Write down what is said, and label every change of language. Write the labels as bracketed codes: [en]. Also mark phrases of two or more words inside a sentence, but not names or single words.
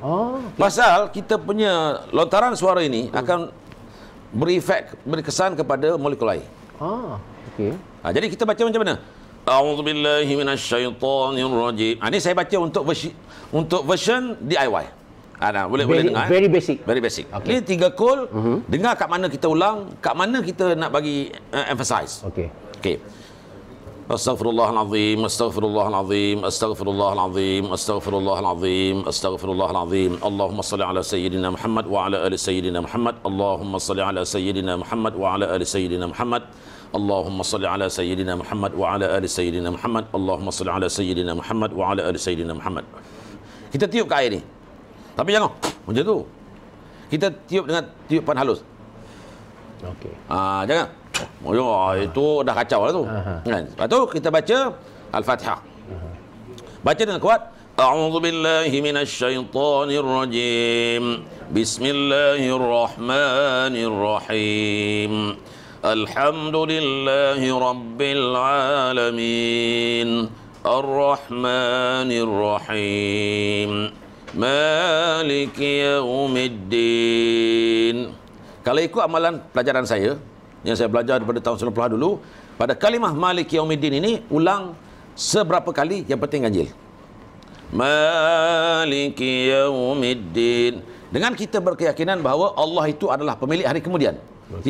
[ms] Pasal kita punya lontaran suara ini akan beri kesan kepada molekul air. Jadi kita baca macam mana? [ar] أعوذ بالله من الشيطان الرجيم. [ms] Ini saya baca untuk [en] version DIY. [ms] Boleh dengar. [en] Very basic. Very basic. [ms] Ini 3 kul. Dengar kat mana kita ulang, kat mana kita nak bagi emphasize. [ar] أستغفر الله العظيم، أستغفر الله العظيم، أستغفر الله العظيم، أستغفر الله العظيم، أستغفر الله العظيم. اللهم صل على سيدنا محمد وعلى آل سيدنا محمد. اللهم صل على سيدنا محمد وعلى آل سيدنا محمد. اللهم صل على سيدنا محمد وعلى آل سيدنا محمد. اللهم صل على سيدنا محمد وعلى آل سيدنا محمد. [ms] Kita tiup ke air ni. Tapi jangan macam tu. Kita tiup dengan tiupan halus. Jangan. Itu dah kacau lah tu. Lepas tu kita baca Al-Fatihah. Baca dengan kuat. [ar] أعوذ بالله من الشيطان الرجيم. بسم الله الرحمن الرحيم. الحمد لله رب العالمين. الرحمن الرحيم. مالك يوم الدين. [ms] Kalau ikut amalan pelajaran saya yang saya belajar daripada tahun 90 dulu, pada kalimah [ar] مالك يوم الدين [ms] ini ulang seberapa kali, yang penting ganjil. [ar] مالك يوم الدين. [ms] Dengan kita berkeyakinan bahawa Allah itu adalah pemilik hari kemudian.